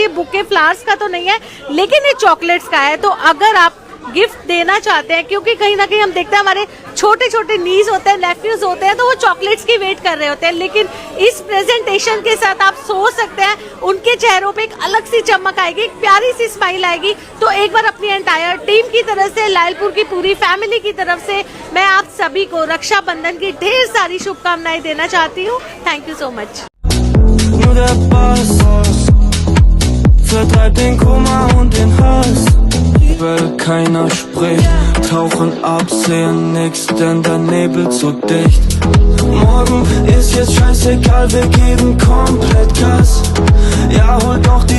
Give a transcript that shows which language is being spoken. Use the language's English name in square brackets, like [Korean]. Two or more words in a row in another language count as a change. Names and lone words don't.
[Hindi] ये [English] bouquet flowers [Hindi] का तो नहीं है, लेकिन ये चॉकलेट्स का है। तो अगर आप गिफ्ट देना चाहते हैं, क्योंकि कहीं ना कहीं हम देखते हैं हमारे छोटे छोटे नीज होते हैं, नेफ्यूज होते हैं, तो वो चॉकलेट्स की वेट कर रहे होते हैं, लेकिन इस प्रेजेंटेशन के साथ आप सोच सकते हैं उनके चेहरों पे एक अलग सी चमक आएगी, एक प्यारी सी स्माइल आएगी। तो एक बार अपनी [English] entire team [Hindi] की तरफ से, लायलपुर की पूरी फैमिली की तरफ से मैं आप सभी को रक्षाबंधन की ढेर सारी शुभकामनाएं देना चाहती हूँ। [English] thank you so much. [German] vertreibt den Kummer und den Hass. Weil keiner spricht, tauchen ab, sehen nix, denn der Nebel zu dicht. Morgen ist jetzt scheißegal, wir geben komplett Gas. Ja, holt